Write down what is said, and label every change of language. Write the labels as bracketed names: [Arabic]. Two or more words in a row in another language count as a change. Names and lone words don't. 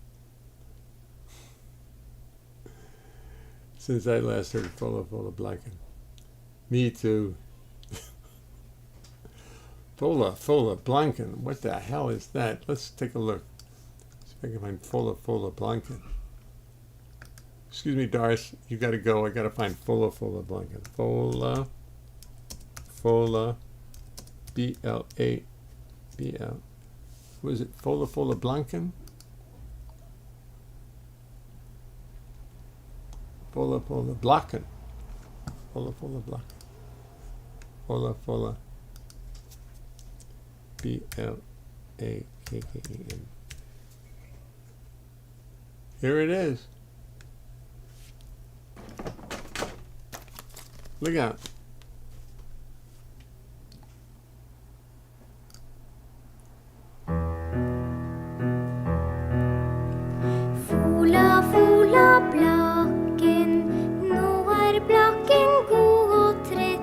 [English] Since I last heard Fola Blanken. Me too. Fola Blanken. What the hell is that? Let's take a look. See if I can find Fola Blanken. Excuse me, Doris. You got to go. I got to find Fola Blanken. Fola. B-L-A-B-L. What is it? Fola Blanken? Fola Blacken. Fola Blacken. Fola B-L-A-K-K-E-N. Here it is. Look out. Fola Blakken, [Norwegian] nå Blakken god og trett.